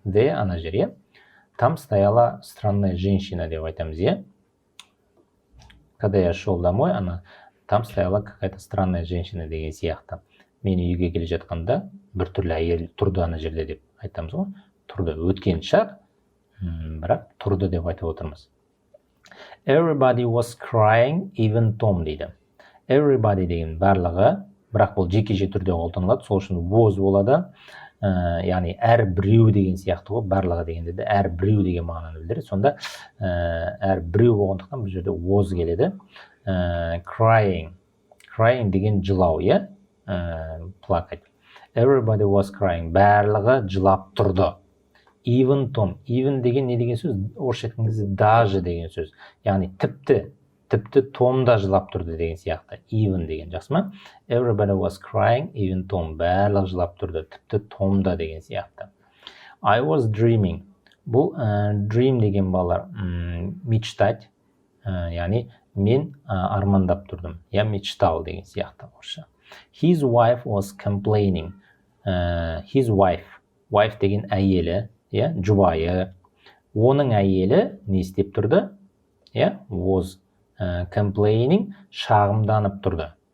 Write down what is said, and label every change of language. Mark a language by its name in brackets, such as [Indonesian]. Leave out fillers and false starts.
[Russian] There [Kazakh] ана жер, [Russian] Там стояла странная женщина [Kazakh] деп айтамыз, [Russian] Когда я шел домой, там стояла какая-то странная женщина [Kazakh] деген сияқты. Мен үйге келе жатқанда біртүрлі әйел тұрды ана жерде деп айтамыз ғой. Тұрды. Өткен шақ, бірақ тұрды деп айтып отырмыз. [English] Everybody was crying, even Tom [Kazakh] дейді. Everybody деген барлығы, бірақ бұл жеке түрде қолданылады, сол үшін was болады. Яғни әр біреу деген сияқты ғой, барлығы дегенде де әр біреу деген мағынаны білдіреді. Сонда әр біреу болғандықтан бұл жерде was келеді. [English] Crying. [Kazakh] Crying деген жылау, плакать. [English] Everybody was crying. [Kazakh] Барлығы жылап тұрды. [English] Even Tom. [Kazakh] Even деген не деген сөз? Орысша айтқанда даже деген сөз. Яғни тіпті Том да жылап тұрды деген сияқты. Even деген, жақсы ма? [English] Everybody was crying, even Tom. [Kazakh] Барлығы жылап тұрды, тіпті Том да деген сияқты. [English] I was dreaming. [Kazakh] Бұл dream деген балалар мечтать, яғни мен армандап тұрдым. [Russian] Я мечтал [Kazakh] деген сияқты орысша. [English] His wife was complaining. His wife. [Kazakh] Wife деген әйелі, жұбайы. Оның әйелі не істеп тұрды? [English] Was complaining, [Kazakh] шағымданып тұрды.